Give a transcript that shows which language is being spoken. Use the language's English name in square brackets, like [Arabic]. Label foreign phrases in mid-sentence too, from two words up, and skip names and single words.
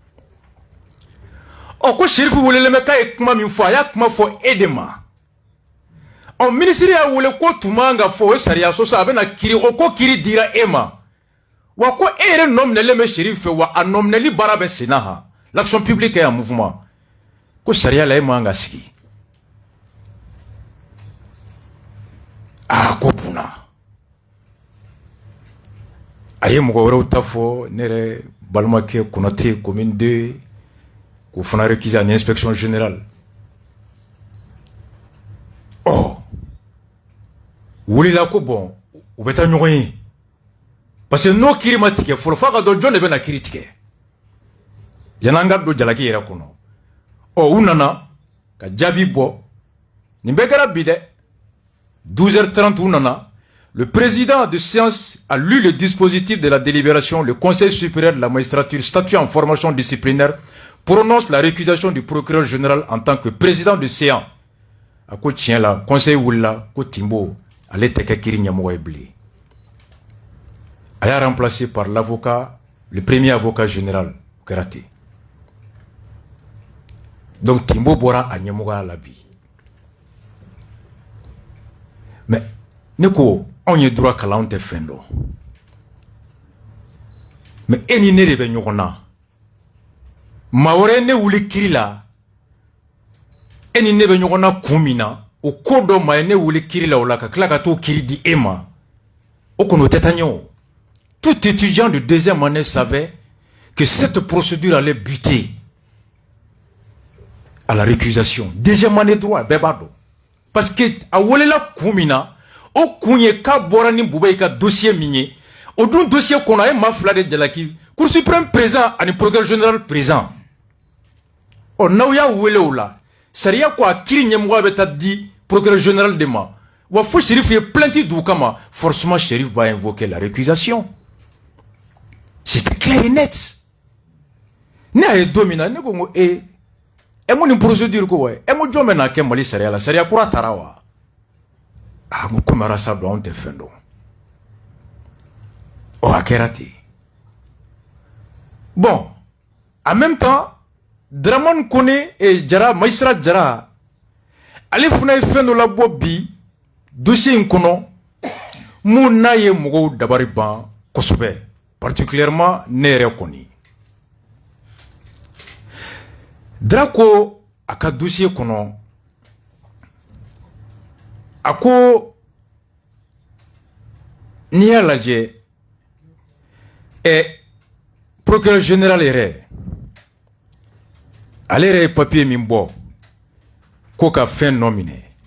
[Bambara] ɔ ko Shérif welelen bɛ k'a ye kuma min fɔ a y'a kuma fɔ e de ma ɔ minisiri y'a wele ko tun man ka fɔ o ye sariya sɔsɔ a bɛna kiiri o ko kiiri dira e ma wa ko e yɛrɛ nɔminɛlen bɛ Shérif fɛ wa a nɔminɛli baara bɛ sen na han [French] l'action publique est en mouvement [Bambara] ko sariya la e man ka sigi ko bunna a ye mɔgɔ wɛrɛw ta fɔ ne yɛrɛ balimakɛ Konate commune 2 k'o fana réquisé ani [French] inspection générale [Bambara] wulila ko bon u bɛ taa ɲɔgɔn ye [French] parce que [Bambara] n'o kiiri ma tigɛ fɔlɔ f'a ka dɔn jɔn de bɛna kiiri tigɛ yan'an ka don jalaki yɛrɛ kɔnɔ u nana ka jaabi bɔ nin bɛɛ kɛra bi dɛ 12h30 u nana. [French] Le président de séance a lu le dispositif de la délibération. Le Conseil supérieur de la magistrature, statut en formation disciplinaire, prononce la récusation du procureur général en tant que président de séance. [Bambara] A ko tiɲɛ la conseil wulila ko Timbo ale tɛ kɛ kiiri ɲɛmɔgɔ ye bilen. [French] A y'a remplacé par l'avocat, le premier avocat général [Bambara] kɛra ten. Donc Timbo bɔra a ɲɛmɔgɔya la bi. Mais ne ko on ye droit kalan tɛ fɛn dɔn mais e ni ne de bɛ ɲɔgɔn na Maore ne wuli kiri la. Eni ne be ɲɔgɔnna kun min na. O ko dɔ ma ye ne wuli kiri la o la ka tila ka t'o kiri di e ma. O kɔni o tɛ taa ɲɛ o. [French] Tout étudiant de deuxième année savait que cette procédure allait buter à la récusation. Deuxième année droit, [Bambara] bɛɛ b'a dɔn. Parce que a welela kun min na, o kun ye k'a bɔra ni Buba ye ka dossier min ye, o dun dossier kɔnɔ a ye maa fila de jalaki, [French] Cour suprême présent [Bambara] ani [French] procureur général présent. [Bambara] Ɔ n'aw y'a wele o la, sariya ko a kiiri ɲɛmɔgɔ bɛ taa di [French] procureur général [Bambara] de ma, wa fo Shérif ye plainte d'u kama, [French] forcément Shérif va invoquer la récusation. C'était clair et net. [Bambara] Ne a ye don min na ne ko n ko e mo nin procédure ko wa e mo jɔn bɛ n'a kɛ Mali sariya la sariya kura taara wa n ko komi arasa don anw tɛ fɛn dɔn ɔ a kɛra ten [French] bon en même temps [Bambara] Dramane Kone et Jara magistrat Jara ale fana ye fɛn dɔ labɔ bi dossier in kɔnɔ mun n'a ye mɔgɔw dabari ban kosɛbɛ particulièrement ne yɛrɛ kɔni Drako a ka dossier kɔnɔ a ko n'i y'a lajɛ [French] procureur général [Bambara] yɛrɛ ale yɛrɛ ye papier min bɔ ko ka fɛn nɔ minɛ